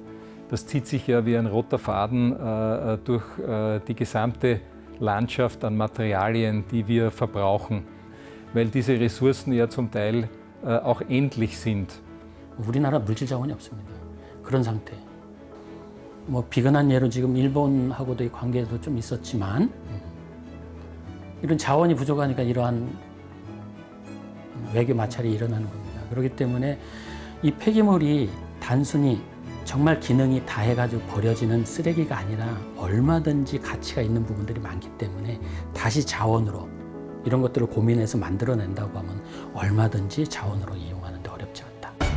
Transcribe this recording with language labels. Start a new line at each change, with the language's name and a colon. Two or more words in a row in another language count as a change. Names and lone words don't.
German: Das zieht sich ja wie ein roter Faden durch die gesamte Landschaft an Materialien, die wir verbrauchen, weil diese Ressourcen ja zum Teil auch endlich sind.
Korean: 우리나라 물질 자원이 없습니다. 그런 상태. 뭐 비근한 예로 지금 일본하고도의 관계도 좀 있었지만 이런 자원이 부족하니까 이러한 외교 마찰이 일어나는 겁니다. 그렇기 때문에 이 폐기물이 단순히 정말 기능이 다해가지고 버려지는 쓰레기가 아니라 얼마든지 가치가 있는 부분들이 많기 때문에 다시 자원으로 이런 것들을 고민해서 만들어낸다고 하면 얼마든지 자원으로 이용하는데 어렵지 않다.